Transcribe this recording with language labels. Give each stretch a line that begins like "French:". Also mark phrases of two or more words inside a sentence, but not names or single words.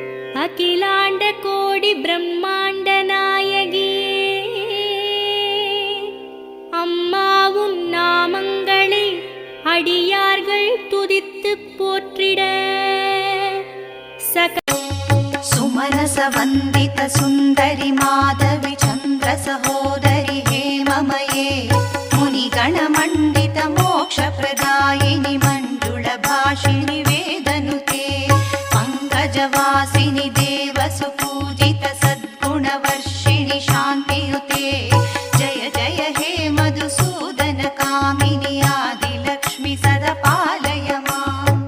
Tamil: அகிலாண்ட கோடி பிரம்மாண்ட நாயகியே, அம்மா உன் நாமங்களை அடியார்கள் துதித்து போற்றிட
Sanskrit: सुमनस वंदित सुंदरी माधवी चंद्र सहोदरी हेममये मुनिगण मंडित मोक्ष प्रदायिनि मंजुळ भाषिणि वेदनुते पंकजवासिनि देवसुपूजित सद्गुणवर्षिणि शान्तियुते जय जय हे मधुसूदन कामिनि आदिलक्ष्मि सदा पालय माम्।